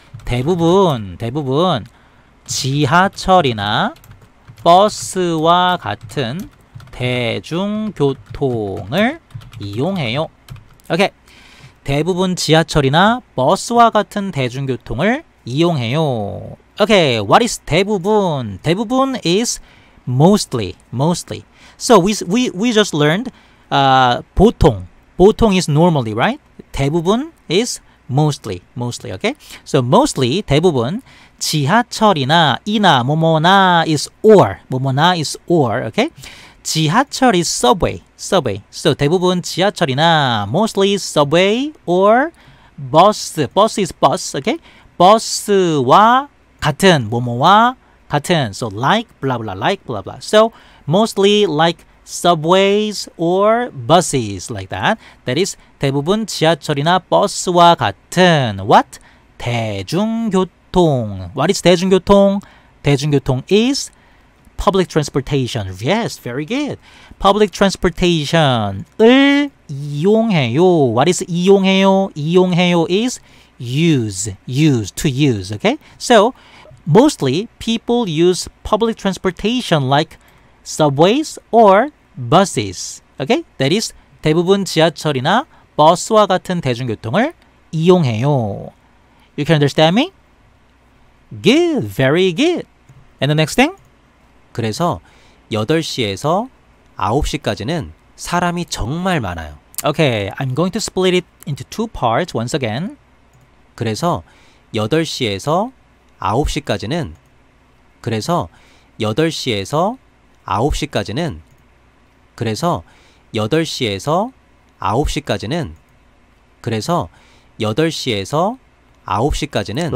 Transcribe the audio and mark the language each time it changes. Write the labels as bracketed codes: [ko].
[ko] 대부분 지하철이나 버스와 같은 대중교통을 이용해요. 오케이. 대부분 지하철이나 버스와 같은 대중교통을 이용해요. [en] 오케이. What is 대부분? 대부분 is mostly. So we just learned 보통 is normally, right? 대부분 is mostly. Okay? So mostly [ko] 대부분 지하철이나 이나 뭐뭐나 [en] is or. Okay? 지하철 is subway. So [ko] 대부분 지하철이나 [en] mostly subway or bus is bus. Okay? [ko] 버스와 같은 뭐뭐와 같은. [en] So like blah blah. So mostly like subways or buses like that. That is [ko] 대부분 지하철이나 버스와 같은 [en] what? [ko] 대중교통. [en] What is 대중교통? 대중교통 is public transportation. Yes, very good. Public transportation을 이용해요. What is 이용해요? 이용해요 is use, to use. Okay? So mostly people use public transportation like subways or buses. Okay? That is [ko] 대부분 지하철이나 버스와 같은 대중교통을 이용해요. [en] You can understand me? Good. Very good. And the next thing? [ko] 그래서 8시에서 9시까지는 사람이 정말 많아요. [en] Okay, I'm going to split it into two parts once again. [ko] 그래서 8시에서 9시까지는 그래서 8시에서 9시까지는 그래서 8시에서 9시까지는 그래서 8시에서 9시까지는